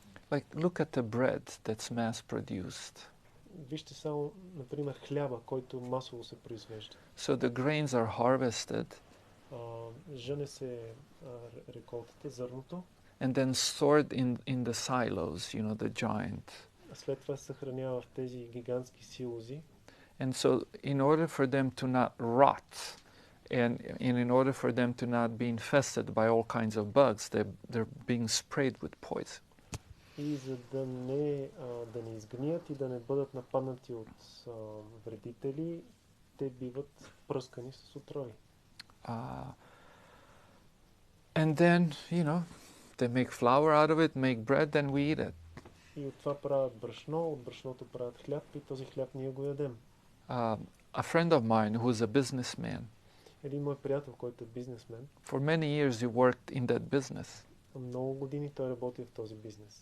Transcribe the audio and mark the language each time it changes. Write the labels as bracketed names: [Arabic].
[English] Like, look at the bread that's mass-produced. [Bulgarian] Вижте само, например, хляба, който масово се произвежда. [English] So the grains are harvested. [Bulgarian] Жъне се реколтата, зърното. [English] And then stored in the silos, the giant. [Bulgarian] След това се съхранява в тези гигантски силози. [English] And so in order for them to not rot, and in order for them to not be infested by all kinds of bugs, they're being sprayed with poison. [Bulgarian] И за да не изгният и да не бъдат нападнати от вредители, те биват пръскани с отрови. [English] And then, they make flour out of it, make bread, then we eat it. [Bulgarian] И от това правят брашно, от брашното правят хляб и този хляб ние го ядем. [English] A friend of mine who is a businessman. [Bulgarian] Един мой приятел, който е бизнесмен. [English] For many years he worked in that business. [Bulgarian] Много години той работи в този бизнес.